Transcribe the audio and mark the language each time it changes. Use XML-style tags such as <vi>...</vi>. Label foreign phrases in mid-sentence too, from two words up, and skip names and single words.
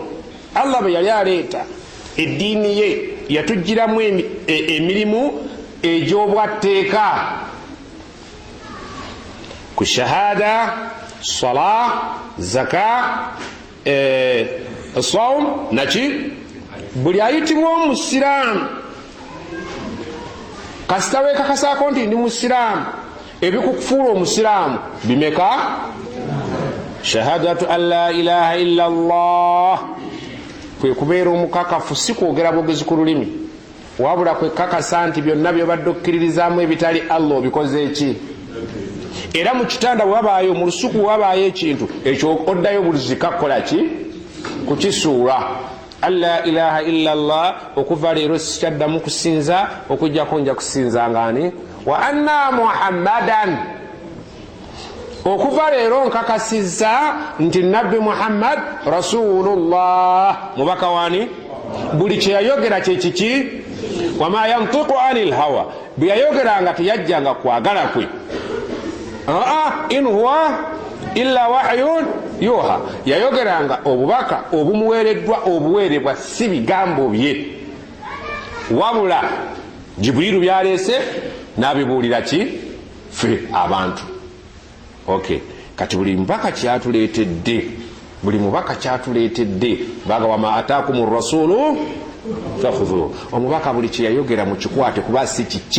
<lg>Allah bwe yali aleeta eddiini ye yatugiramu emirimu egy'obwatteeka ku shahada, sala, zaka, sawm naki buli ayitibwa Omusiraamu kasita weekakasaako nti ndi Musiraamu, ebikukufuula Omusiraamu bimeka?</lg> <ar>شهادة أن لا إله إلا الله,</ar> <lg>kwe kubeera omukakafu, si kwogera bwogezi ku lulimi, wabula kwekakasa nti byonna byobadde okkiririzaamu ebitali Allah obikoze eki? Era mu kitanda wabaayo, mu lusuku wabaayo ekintu ekyo oddayo buli zika kukola ki? Kukisuula.</lg> <ar>ألا إله إلا الله,</ar> <lg>okuva leero sikyaddamu kusinza okujjako nja kusinza ngani?</lg> <ar>وأن محمدا,</ar> <lg>okuva leero nkakasizza nti Nabbi Muhammad Rasulullah, mubaka wani? Buli kye yayogera kye kiki?</lg> <ar>وما ينطق عن الهوى,</ar> <lg>bwe yayogeranga teyajjanga kwagala kwe.</lg> <ar>إن هو إلا وحي يوحى,</ar> <lg>yayogeranga obubaka obumuweereddwa obuweerebwa si bigambo bye, wabula Jibrilu byaleese n'abibuulira ki? Ffe abantu. Okay, kati buli mubaka kyatuleetedde, buli mubaka kyatuleetedde baga</lg> <ar>وما آتاكم الرسول فخذوه,</ar> <lg>omubaka buli kye yayogera mu kikwate kuba si kikye.</lg>